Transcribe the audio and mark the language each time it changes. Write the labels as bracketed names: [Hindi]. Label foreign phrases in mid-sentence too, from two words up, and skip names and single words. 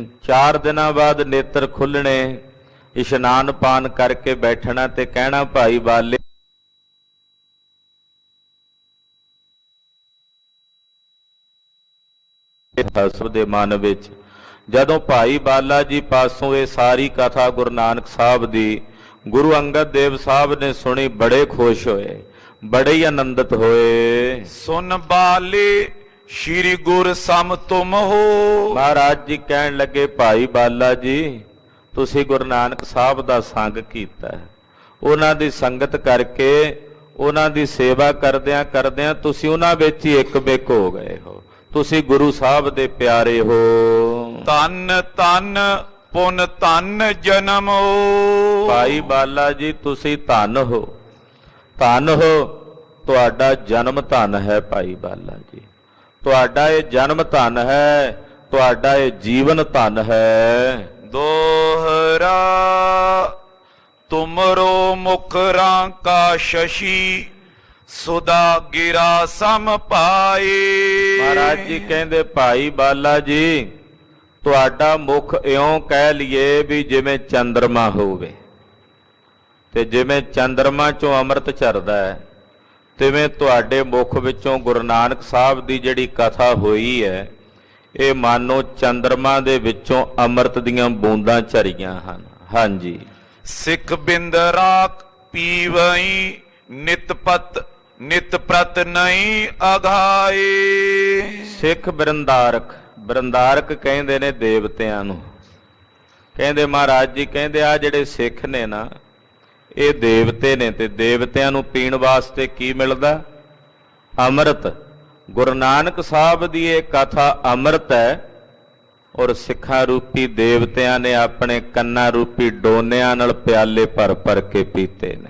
[Punjabi] 4 ਦਿਨਾਂ ਬਾਅਦ ਨੇਤਰ ਖੁੱਲਣੇ, ਇਸ਼ਨਾਨ ਪਾਨ ਕਰਕੇ ਬੈਠਣਾ ਤੇ ਕਹਿਣਾ, ਭਾਈ ਬਾਲੇ ਸਭ ਦੇ ਮਨ ਵਿੱਚ। ਜਦੋਂ ਭਾਈ ਬਾਲਾ ਜੀ ਪਾਸੋਂ ਇਹ ਸਾਰੀ ਕਥਾ ਗੁਰੂ ਨਾਨਕ ਸਾਹਿਬ ਦੀ ਗੁਰੂ ਅੰਗਦ ਦੇਵ ਸਾਹਿਬ ਨੇ ਸੁਣੀ, ਬੜੇ ਖੁਸ਼ ਹੋਏ, ਬੜੇ ਹੀ ਆਨੰਦਿਤ ਹੋਏ। [Braj] सुन बाले श्री गुर सम तुम हो। [Punjabi] ਮਹਾਰਾਜ ਜੀ ਕਹਿਣ ਲੱਗੇ, ਭਾਈ ਬਾਲਾ ਜੀ ਤੁਸੀਂ ਗੁਰੂ ਨਾਨਕ ਸਾਹਿਬ ਦਾ ਸੰਗ ਕੀਤਾ ਹੈ, ਉਹਨਾਂ ਦੀ ਸੰਗਤ ਕਰਕੇ, ਉਹਨਾਂ ਦੀ ਸੇਵਾ ਕਰਦਿਆਂ ਕਰਦਿਆਂ ਤੁਸੀਂ ਉਹਨਾਂ ਵਿੱਚ ਹੀ ਇੱਕ ਬਿਕ ਹੋ ਗਏ ਹੋ। ਤੁਸੀਂ ਗੁਰੂ ਸਾਹਿਬ ਦੇ ਪਿਆਰੇ ਹੋ। [Braj] तन तन पुन तन जन्म हो। [Punjabi] ਭਾਈ ਬਾਲਾ ਜੀ ਤੁਸੀਂ ਧਨ ਹੋ, ਧਨ ਹੋ, ਤੁਹਾਡਾ ਜਨਮ ਧਨ ਹੈ। ਭਾਈ ਬਾਲਾ ਜੀ ਤੁਹਾਡਾ ਇਹ ਜਨਮ ਧਨ ਹੈ, ਤੁਹਾਡਾ ਇਹ ਜੀਵਨ ਧਨ ਹੈ। [Braj] दोहरा तुमरो मुखरा का शशि सुदा गिरा सम पाए। [Punjabi] ਮਹਾਰਾਜ ਜੀ ਕਹਿੰਦੇ, ਭਾਈ ਬਾਲਾ ਜੀ ਤੁਹਾਡਾ ਮੁਖ ਇਉਂ ਕਹਿ ਲਈਏ ਵੀ ਜਿਵੇਂ ਚੰਦਰਮਾ ਹੋਵੇ, ਤੇ ਜਿਵੇਂ ਚੰਦਰਮਾ ਚੋਂ ਅੰਮ੍ਰਿਤ ਝਰਦਾ ਹੈ, ਤਿਵੇਂ ਤੁਹਾਡੇ ਮੁਖ ਵਿੱਚੋਂ ਗੁਰੂ ਨਾਨਕ ਸਾਹਿਬ ਦੀ ਜਿਹੜੀ ਕਥਾ ਹੋਈ ਹੈ, ਇਹ ਮਾਨੋ ਚੰਦਰਮਾ ਦੇ ਵਿੱਚੋਂ ਅੰਮ੍ਰਿਤ ਦੀਆਂ ਬੂੰਦਾਂ ਝਰੀਆਂ ਹਨ। ਹਾਂਜੀ। [Braj] सिख बिंद राख पीवई नितपत नित प्रत नहीं अघाए। [Punjabi] ਸਿੱਖ ਬਰਿੰਦਾਰਕ, ਬਰਿੰਦਾਰਕ ਕਹਿੰਦੇ ਨੇ ਦੇਵਤਿਆਂ ਨੂੰ। ਕਹਿੰਦੇ ਮਹਾਰਾਜ ਜੀ ਕਹਿੰਦੇ ਆ ਜਿਹੜੇ ਸਿੱਖ ਨੇ ਨਾ, ਇਹ ਦੇਵਤੇ ਨੇ, ਤੇ ਦੇਵਤਿਆਂ ਨੂੰ ਪੀਣ ਵਾਸਤੇ ਕੀ ਮਿਲਦਾ? ਅੰਮ੍ਰਿਤ। ਗੁਰੂ ਨਾਨਕ ਸਾਹਿਬ ਦੀ ਇਹ ਕਥਾ ਅੰਮ੍ਰਿਤ ਹੈ, ਔਰ ਸਿੱਖਾਂ ਰੂਪੀ ਦੇਵਤਿਆਂ ਨੇ ਆਪਣੇ ਕੰਨਾਂ ਰੂਪੀ ਡੋਨਿਆਂ ਨਾਲ ਪਿਆਲੇ ਭਰ ਭਰ ਕੇ ਪੀਤੇ ਨੇ।